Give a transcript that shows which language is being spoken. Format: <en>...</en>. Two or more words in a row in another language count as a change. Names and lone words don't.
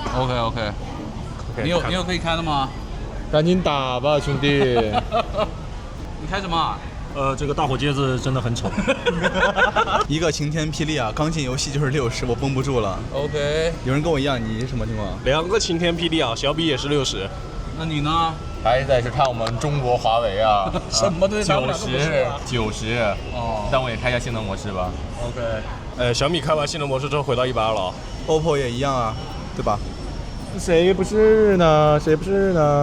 <zh>OK， 你有可以開的嗎？趕緊打吧，兄弟。你開什麼？這個大火戒指真的很醜。一個晴天霹靂啊！剛進遊戲就是60，我繃不住了。 OK。有人跟我一樣，你什麼情況？2 個晴天霹靂啊，小米也是60。那你呢？還得是看我們中國華為啊。什麼都90。哦。但我也開一下性能模式吧。 OK。小米開完性能模式之後回到120了。 OPPO 也一樣啊，對吧？誰不是呢？誰不是呢？</zh>